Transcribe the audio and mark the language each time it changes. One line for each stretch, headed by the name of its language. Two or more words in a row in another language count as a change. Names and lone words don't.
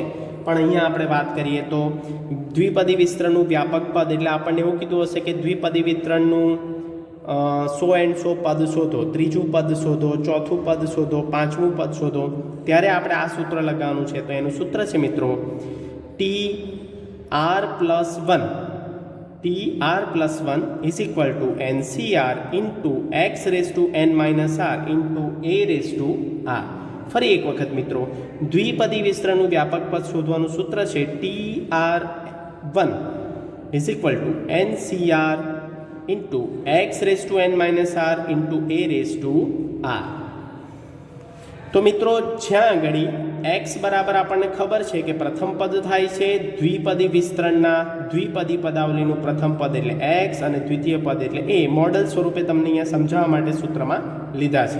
Gujarati: પણ અહીંયા આપણે વાત કરીએ તો દ્વિપદી વિસ્તરણનું વ્યાપક પદ એટલે આપણને એવું કીધું હશે કે દ્વિપદી વિસ્તરણનું 100 પદ શોધો, ત્રીજું પદ શોધો, ચોથું પદ શોધો, પાંચમું પદ શોધો. ત્યારે આપણે આ સૂત્ર લગાવવાનું છે. તો એનું સૂત્ર છે મિત્રો
English: TR+1 is equal to NCR into x⁻n−r into a⁻r.
Gujarati: ફરી એક વખત મિત્રો દ્વિપદી વિસ્તરણનું વ્યાપક પદ શોધવાનું સૂત્ર છે
English: TR1 is equal to NCR into x⁻n−r into a⁻r.
Gujarati: તો મિત્રો જ્યાં આગળ x બરાબર આપણને ખબર છે કે પ્રથમ પદ થાય છે દ્વિપદી વિસ્તરણના દ્વિપદી પદાવલીનું પ્રથમ પદ એટલે x અને દ્વિતીય પદ એટલે a. મોડલ સ્વરૂપે તમને અહીંયા સમજાવવા માટે સૂત્રમાં લીધા છે.